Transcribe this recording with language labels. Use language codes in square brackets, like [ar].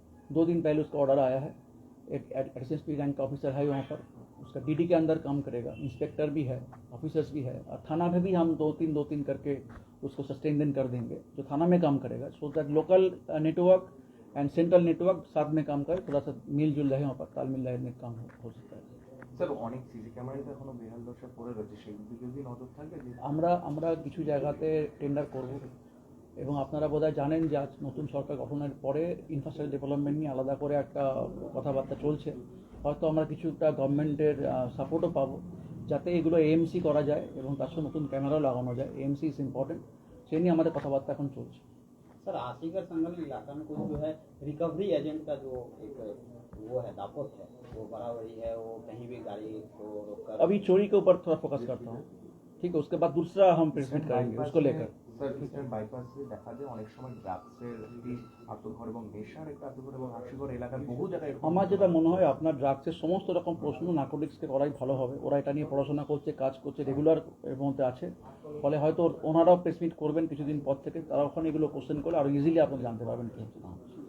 [hi] 2 दिन पहले उसका ऑर्डर आया है. एक SSP रैंक का ऑफिसर है वहाँ पर, उसका DD के अंदर काम करेगा, इंस्पेक्टर भी है, ऑफिसर्स भी है, और थाना में भी हम 2-3 करके उसको सस्टेन कर देंगे जो थाना में काम करेगा, so that local network and central network साथ में काम करे, थोड़ा सा मिलजुल रहे, वहाँ पर तालमेल रहने काम हो सकता है. [bn] স্যার অনেক সিসি ক্যামেরাই তো এখনো বেহাল দশা পড়ে রয়েছে, সেই দিকে কি নজর থাকবে? যে আমরা কিছু জায়গাতে টেন্ডার করব এবং আপনারা বোধহয় জানেন যে আজ নতুন সরকার গঠনের পরে ইনফ্রাস্ট্রাকচার ডেভেলপমেন্ট নিয়ে আলাদা করে একটা কথাবার্তা চলছে. হয়তো আমরা কিছুটা গভর্নমেন্টের সাপোর্টও পাবো যাতে এগুলো AMC করা যায় এবং তার সঙ্গে নতুন ক্যামেরাও লাগানো যায়. AMC ইজ ইম্পর্টেন্ট, সেই নিয়ে আমাদের কথাবার্তা এখন চলছে. [hi] सर आसीगर संगल इलाका में कुछ जो है रिकवरी एजेंट का जो एक वो है दापोत है, वो बराबरी है, वो कहीं भी गाड़ी को रोककर अभी चोरी के ऊपर थोड़ा फोकस करता हूँ, ठीक है. उसके बाद दूसरा हम प्रेजेंट करेंगे उसको लेकर. [bn] স্যার ইস্টার্ন বাইপাসে দেখা যায় অনেক সময় ড্রাগসের একটি আত্মঘর এবং নেশার একটা আত্মঘর এবং আশিগড় এলাকার বহু জায়গায় এরকম আমার যেটা মনে হয় আপনার ড্রাগসের সমস্ত রকম প্রশ্ন নার্কোটিক্সকে করাই ভালো হবে. ওরা এটা নিয়ে পড়াশোনা করছে, কাজ করছে, রেগুলার এর মধ্যে আছে, ফলে হয়তো ওনারাও প্রেস মিট করবেন কিছুদিন পর থেকে, তারা ওখানে এগুলো কোশ্চেন করলে আরও ইজিলি আপনারা জানতে পারবেন কি হচ্ছে না হচ্ছে.